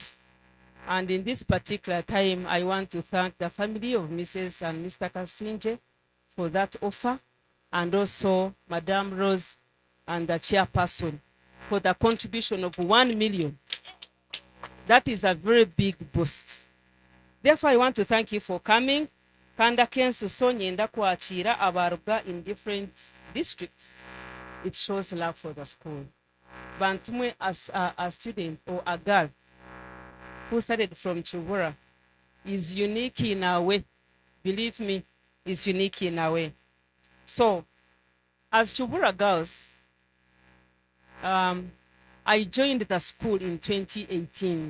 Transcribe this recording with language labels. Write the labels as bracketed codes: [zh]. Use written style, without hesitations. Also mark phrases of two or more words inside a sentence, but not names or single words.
[en] And in this particular time, I want to thank the family of Mrs. and Mr. Kasinje for that offer, and also Madame Rose and the chairperson for the contribution of 1 million. That is a very big boost. Therefore, I want to thank you for coming. [nyn] Kanda kensu so nyenda kwachira abaruga [en] in different districts. It shows love for the school. Bantumwe as a student or a girl who started from Chubura is unique in a way. Believe me, is unique in a way. So, as Chubura girls, I joined the school in 2018.